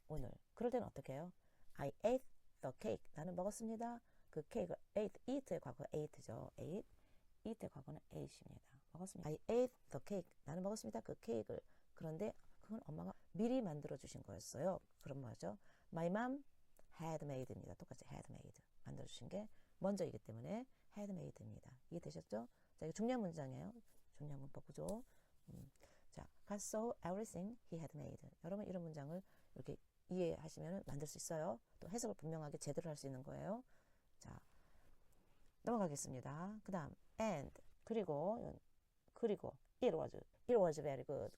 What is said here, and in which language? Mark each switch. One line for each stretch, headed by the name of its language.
Korean: 오늘. 그럴 때는 어떻게 해요?
English: I ate the cake.
Korean: 나는 먹었습니다. 그 케이크. eat의 과거 ate죠. eat의 과거는 ate입니다. 먹었습니다.
English: I ate the cake.
Korean: 나는 먹었습니다. 그 케이크를. 그런데 그건 엄마가 미리 만들어 주신 거였어요. 그럼 뭐죠?
English: My mom had made입니다.
Korean: 똑같이
English: had made.
Korean: 만들어 주신 게 먼저이기 때문에 had made입니다. 이해되셨죠? 자, 이거 중요한 문장이에요. 중요한 문법 구조.
English: 자, God saw everything he had made.
Korean: 여러분 이런 문장을 이렇게 이해하시면 만들 수 있어요. 또 해석을 분명하게 제대로 할 수 있는 거예요. 자, 넘어가겠습니다. 그 다음
English: and, 그리고 it was very good.